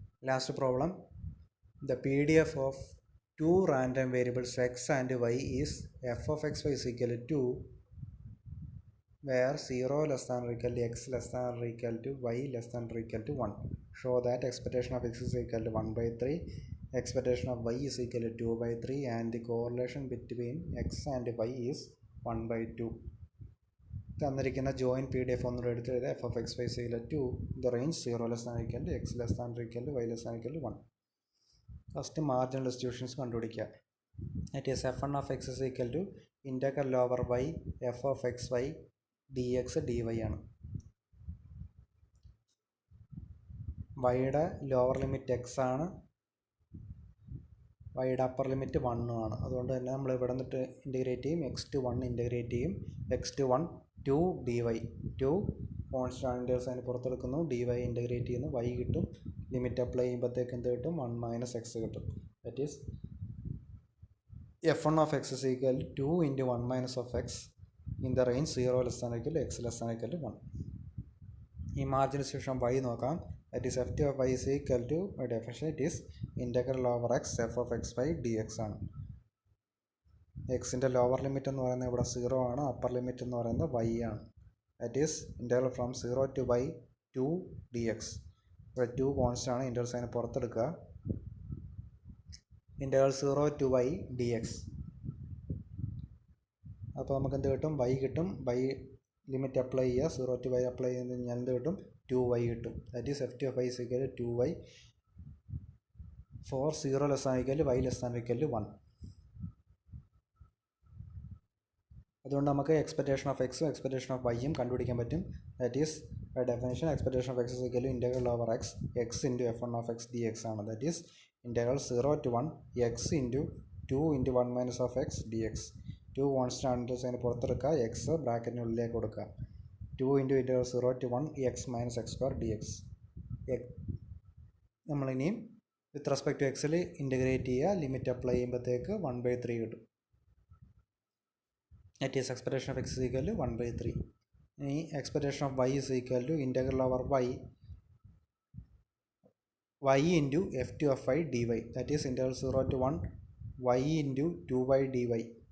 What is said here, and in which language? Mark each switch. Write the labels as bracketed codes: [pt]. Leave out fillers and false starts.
[en] Last problem. The P D F of 2 random variables x and y is f of x y is equal to where 0 less than or equal to x less than or equal to y less than or equal to 1. Show that expectation of x is equal to 1 by 3, expectation of y is equal to 2 by 3 and the correlation between x and y is 1 by 2. [ml] തന്നിരിക്കുന്ന join P D F ഒന്നും എടുത്ത് എഴുതുക. [en] F of x y is equal to the range 0 less than equal to x less than equal to y less than equal to 1. First marginal distributions [ml] കണ്ടുപിടിക്കുക. [en] That is f one of x is equal to integral over y f of x y d x d y ആണ്. [ml] വൈയുടെ lower limit X ആണ്, വൈയുടെ upper limit 1 ആണ്. അതുകൊണ്ട് തന്നെ നമ്മൾ ഇവിടെ നിന്നിട്ട് ഇൻറ്റഗ്രേറ്റ് ചെയ്യും. എക്സ് ടു 1 ഇൻറ്റഗ്രേറ്റ് ചെയ്യും. എക്സ് ടു 1 2 ഡി വൈ 2 കോൺസ്റ്റൻറ്റേഴ്സ് അതിന് പുറത്തെടുക്കുന്നു. ഡി വൈ ഇൻറ്റഗ്രേറ്റ് ചെയ്യുന്നു. വൈ കിട്ടും. ലിമിറ്റ് അപ്ലൈ ചെയ്യുമ്പോഴത്തേക്ക് എന്ത് കിട്ടും? [en] 1 minus x കിട്ടും. That is f one of x is equal to 2 into 1 minus of x in the range 0 less than or equal to x less than or equal to 1. ഈ margin distribution y നോക്കാം. That is f t of y is equal to by definition it is integral over x f of x y d x ആണ്. [ml] എക്സിൻ്റെ lower limit എന്ന് പറയുന്നത് ഇവിടെ 0 ആണ്. Upper limit എന്ന് പറയുന്നത് വൈ ആണ്. [en] That is integral from 0 to y 2 d x. ഇവിടെ 2 constant ആണ്. [ml] Integral sign പുറത്തെടുക്കുക. [en] Integral 0 to y d x. [ml] അപ്പോൾ നമുക്ക് എന്ത് കിട്ടും? വൈ കിട്ടും. വൈ ലിമിറ്റ് അപ്ലൈ ചെയ്യുക. 0 to y അപ്ലൈ ചെയ്ത് കഴിഞ്ഞാൽ എന്ത് കിട്ടും? [en] 2y കിട്ടും. That is f t of y is equal to 2y for 0 less than or equal to y less than or equal to 1. [ml] അതുകൊണ്ട് നമുക്ക് എക്സ്പെക്റ്റേഷൻ ഓഫ് എക്സും expectation of വൈയും കണ്ടുപിടിക്കാൻ പറ്റും. [en] That is by definition expectation of x equal to integral over x into f1 of x dx ആണ്. That is integral 0 to 1 x into 2 into 1 minus of x dx. [ml] 2 constant അതിന് പുറത്തെടുക്കുക, X ബ്രാക്കറ്റിനുള്ളിലേക്ക് കൊടുക്കുക. [en] 2 into integral 0 to 1 x minus x square dx. [ml] നമ്മളിനിയും with respect to എക്സിൽ integrate ചെയ്യുക, limit apply ചെയ്യുമ്പോഴത്തേക്ക് 1/3 കിട്ടും. [en] That is expression of x is equal to 1/3. [ml] ഇനി [en] expression of y is equal to integral over y into f2 of y dy. That is integral 0 to 1 y into 2y dy.